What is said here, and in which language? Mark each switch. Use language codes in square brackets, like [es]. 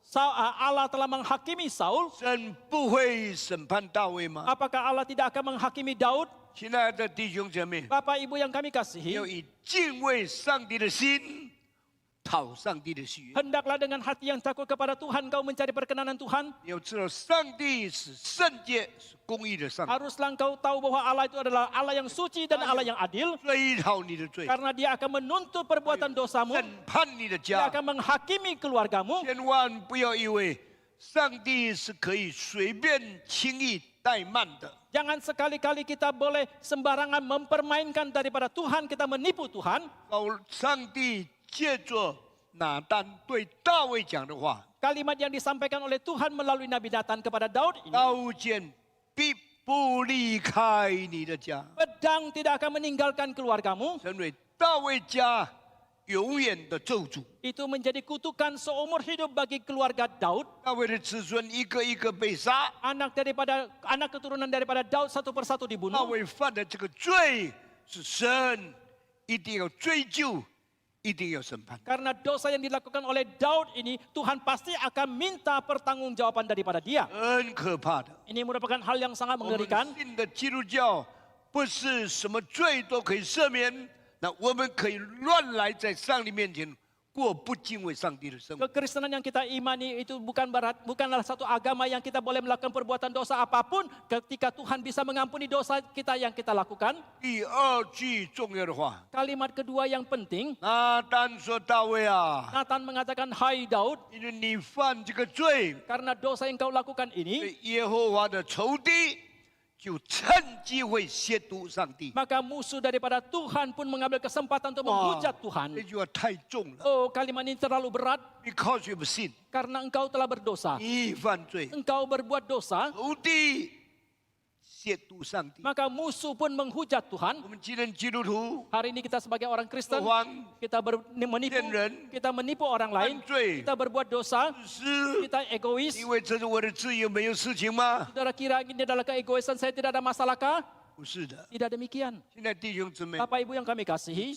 [id] Allah telah menghakimi Saul. [zh] 神不会审判大卫吗？ [id] Apakah Allah tidak akan menghakimi Daud? [zh] 亲爱的弟兄姐妹， [id] Bapak Ibu yang kami kasihi, [zh] 要以敬畏上帝的心讨上帝的喜悦。 [id] hendaklah dengan hati yang takut kepada Tuhan kau mencari perkenanan Tuhan. [zh] 你要知道，上帝是圣洁、是公义的上帝， [id] Haruslah engkau tahu bahwa Allah itu adalah Allah yang suci dan Allah yang adil. [zh] 追讨你的罪， [id] Karena dia akan menuntut perbuatan dosamu. [zh] 审判你的 [id] Dia akan menghakimi keluargamu. [zh] 千万不要以为上帝是可以随便、轻易怠慢的。 [id] Jangan sekali-kali kita boleh sembarangan mempermainkan daripada Tuhan, kita menipu Tuhan. [zh] 上帝借着拿单对大卫讲的话， [id] Kalimat yang disampaikan oleh Tuhan melalui Nabi Nathan kepada Daud ini. [zh] 刀剑必不离开你的家， [id] Pedang tidak akan meninggalkan keluargamu. [zh] 成为大卫家永远的咒诅。 [id] Itu menjadi kutukan seumur hidup bagi keluarga Daud. [zh] 大卫的子孙一个一个被杀， [id] Anak keturunan daripada Daud satu persatu [zh] 大 [id] dibunuh. [zh] 卫犯的这个罪是神一定要追究，一定要审判。 [id] Karena dosa yang dilakukan oleh Daud ini, Tuhan pasti akan minta pertanggungjawaban daripada dia. [zh] 很可怕的。 [id] Ini merupakan hal yang sangat [zh] 我们 [id] mengerikan. [zh] 信的基督教不是什么罪都可以赦免，那我们可以乱来在上帝面前过不敬畏上帝的生活。 [id] Kekristenan yang kita imani itu bukanlah satu agama yang kita boleh melakukan perbuatan dosa apapun ketika Tuhan bisa mengampuni dosa kita yang kita lakukan. [zh] 第二句重要的话， [id] Kalimat kedua yang penting, [zh] 拿单说：“大卫啊， [id] Nathan mengatakan, "Hai Daud, [zh] 因为你犯这个罪， [id] karena dosa yang kau lakukan ini, [zh] 对耶和华的仇敌就趁机会亵渎上帝。 [id] maka musuh daripada Tuhan pun mengambil kesempatan untuk 哇 menghujat Tuhan." [zh] 这句话太重了 [id] Oh, kalimat ini terlalu berat [en] ，because you have sinned， [id] karena engkau telah berdosa. [zh] 你犯罪， [id] Engkau berbuat dosa, [zh] 仇敌亵渎上帝。 [id] maka musuh pun menghujat Tuhan. [zh] 我们既然基督徒， [id] Hari ini kita sebagai orang [zh] 说 [id] Kristen, [zh] 谎、 [id] kita menipu, [zh] 骗人 [id] kita menipu orang lain, [zh] 犯罪、 [id] kita berbuat dosa, [zh] 自私， [id] kita egois. [zh] 因为这是我的自由，没有事情吗？ [id] Saudara kira ini adalah keegoisan saya, tidak ada masalahkah? [zh] 不是的。 [id] Tidak demikian. [zh] 现在弟兄姊妹， [id] Bapak Ibu yang kami kasihi,